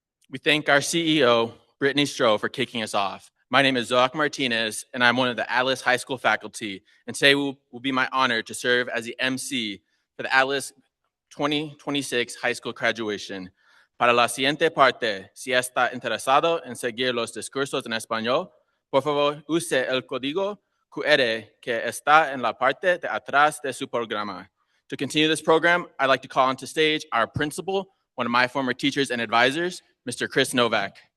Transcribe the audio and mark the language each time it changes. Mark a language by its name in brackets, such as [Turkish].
[English] We thank our CEO, Brittany Stroh, for kicking us off. My name is Zoak Martinez, and I'm one of the Atlas High School faculty. And today will be my honor to serve as the MC for the Atlas 2026 high school graduation. [Spanish] Para la siguiente parte, si está interesado en seguir los discursos en español, por favor, use el código QR que está en la parte de atrás de su programa. [English] To continue this program, I'd like to call onto stage our principal, one of my former teachers and advisors, Mr. Chris Novak.